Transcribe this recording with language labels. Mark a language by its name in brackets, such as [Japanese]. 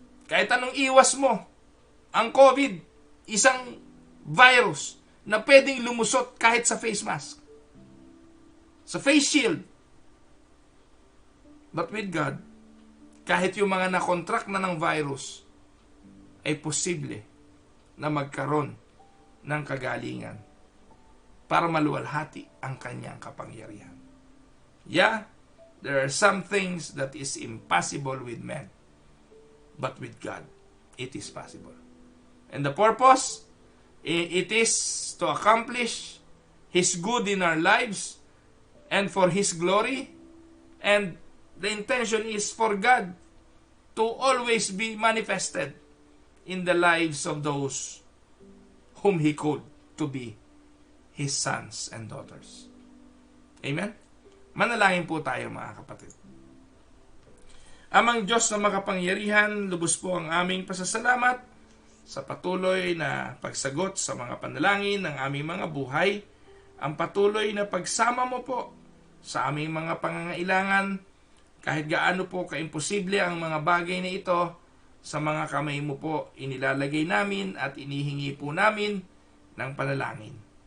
[Filipino] Kahit anong iwas mo, ang COVID, isang virus na pwedeng lumusot kahit sa face mask, sa face shield. [English] But with God, [Filipino] kahit yung mga nakontrak na ng virus, ay posible na magkaroon ng kagalingan para maluwalhati ang kanyang kapangyarihan. [English] Yeah, there are some things that is impossible with men, but with God, it is possible. And the purpose, it is to accomplish His good in our lives and for His glory, and the intention is for God to always be manifested in the lives of those whom He called to be His sons and daughters. Amen? [Filipino] Manalangin po tayo, mga kapatid. Amang Diyos na makapangyarihan, lubos po ang aming pasasalamat sa patuloy na pagsagot sa mga panalangin ng aming mga buhay, ang patuloy na pagsama mo po sa aming mga pangangailangan, kahit gaano po kaimposible ang mga bagay na ito, sa mga kamay mo po inilalagay namin at inihingi po namin ng panalangin.